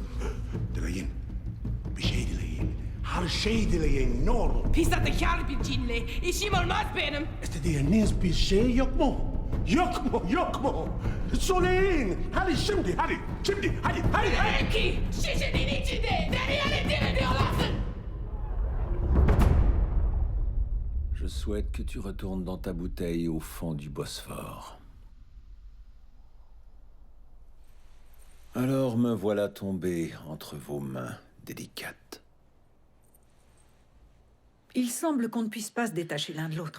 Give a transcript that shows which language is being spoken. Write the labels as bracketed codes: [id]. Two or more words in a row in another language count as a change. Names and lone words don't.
[tr] Dileyin. Bir şey dileyin. Her şey dileyin ne olur. Pis sahtekar bir cinle. İşim olmaz benim. İstediğiniz bir şey yok mu? Yok mu? Yok mu? Söyleyin. Hadi şimdi, hadi. Şimdi, hadi, hadi, hadi. Peki, şişenin içinde. Nereye diyorlarsın? [fr] Je souhaite que tu retournes dans ta bouteille au fond du Bosphore. Alors me voilà tombé entre vos mains délicates. Il semble qu'on ne puisse pas se détacher l'un de l'autre.